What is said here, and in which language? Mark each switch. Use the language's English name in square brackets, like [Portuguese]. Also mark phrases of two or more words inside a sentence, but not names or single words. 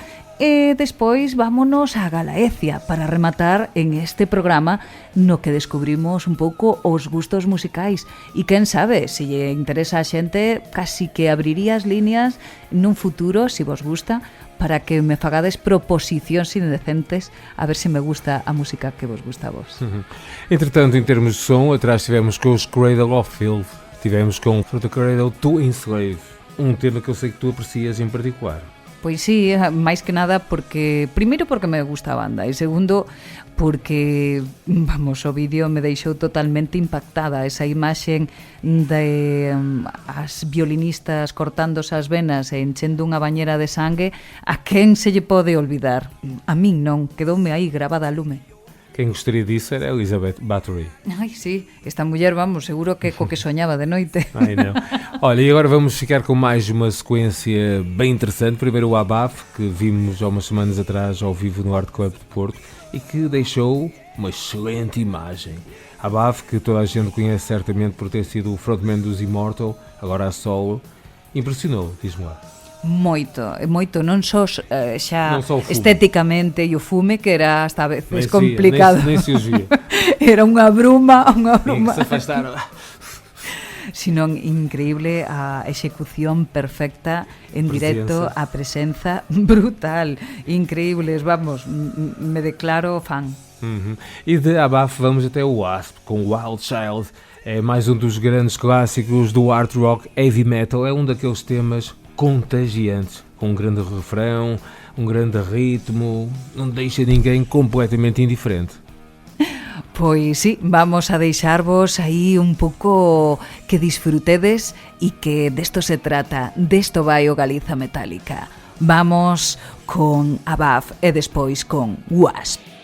[Galician] E despois vámonos a Galaecia para rematar en este programa no que descubrimos un pouco os gustos musicais e quen sabe, se lle interesa a xente casi que abriría as líneas nun futuro, se vos gusta, para que me fagades proposicións indecentes a ver se me gusta a música que vos gusta a vos. [Portuguese] Entretanto, em termos de som, atrás tivemos com os Cradle of Filth, tivemos com From the Cradle to Enslave, tema que eu sei que tu aprecias em particular. [Galician] Pois sí, máis que nada porque primeiro porque me gusta a banda e segundo porque, vamos, o vídeo me deixou totalmente impactada, esa imaxen de as violinistas cortándose as venas e enchendo unha bañera de sangue, a quen se lle pode olvidar? A min non, quedoume aí gravada a lume. [Portuguese] Quem gostaria disso era Elizabeth Bathory. [Galician] Ai, sí, esta mulher, vamos, seguro que co que soñaba de noite. [Portuguese] Ai, não. Olha, e agora vamos ficar com mais uma sequência bem interessante. Primeiro o Abaf, que vimos há umas semanas atrás ao vivo no Art Club de Porto e que deixou uma excelente imagem. Abaf, que toda a gente conhece certamente por ter sido o frontman dos Immortal, agora a solo, impressionou, diz-me lá. [Galician] Moito, non só xa non estéticamente e o fume que era hasta a veces complicado. [Portuguese] Nem se os via. [Galician] Era unha bruma. Que se afastaron. Sino increíble a execución perfecta en directo, a presenza brutal, increíbles, vamos, me declaro fan. [Portuguese] E de Abaf vamos até o Wasp com Wild Child, é mais um dos grandes clássicos do art rock heavy metal, é um daqueles temas contagiantes, com um grande refrão, um grande ritmo, não deixa ninguém completamente indiferente. [Galician] Pois sí, vamos a deixarvos aí un pouco que disfrutedes e que desto se trata, desto vai o Galiza Metálica. Vamos con Abaf e despois con Wasp.